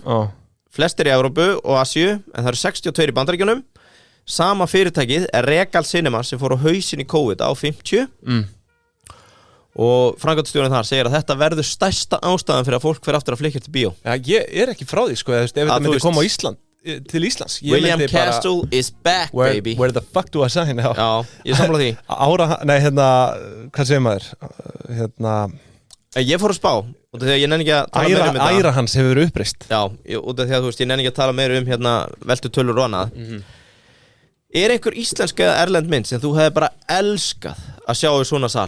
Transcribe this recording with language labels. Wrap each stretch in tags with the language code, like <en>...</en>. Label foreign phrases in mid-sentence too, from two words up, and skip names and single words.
<is>Flestir í Evrópu og Asíu, en það eru 62 í Bandaríkjunum. Sama fyrirtækið er Regal Cinema sem fór á hausinn í COVID á 50. Og framkvæmdastjórinn þar segir að þetta verður stærsta ástæðan fyrir að fólk fer aftur að flykkja til bíó. Ég er ekki frá því, sko, ef þetta myndi koma á til Íslands.</is> <en>William Castle is back, baby. Where the fuck do I sign?</en> <is>Já, ég samla því. Hvað segir maður? Ég fór að spá út af því að ég nenni ekki að tala meira um þetta. Æra hans hefur uppreist. Já, út af því að þú veist, ég nenni ekki að tala meira um veltu tölur og annað. Er einhver íslensk eða erlend mynd sem þú hefði bara elskað að sjá í svona sal?</is>